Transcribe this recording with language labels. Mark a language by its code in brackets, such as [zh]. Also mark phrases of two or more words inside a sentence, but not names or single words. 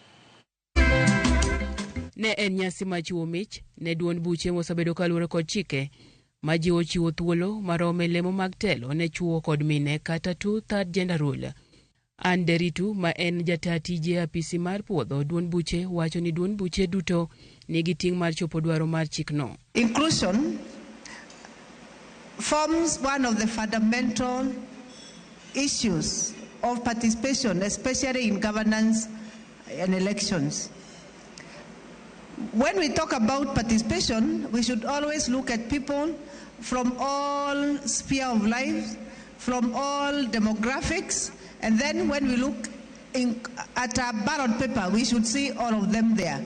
[luo] Ne en nyasi machiwo mich ne duond buche mosebedo kaluwore kod chike ma jiwo chiwo thuolo marome lemo mag telo ne chwo kod mine kata [en] two-third gender rule. [luo] Anderitu ma en jata tije apisi mar puodho duond buche wacho ni duond buche duto nigi ting' mar chopo dwaro mar chikno. [en] Inclusion forms one of the fundamental issues of participation, especially in governance and elections. When we talk about participation, we should always look at people from all spheres of life, from all demographics, and then when we look at a ballot paper, we should see all of them there.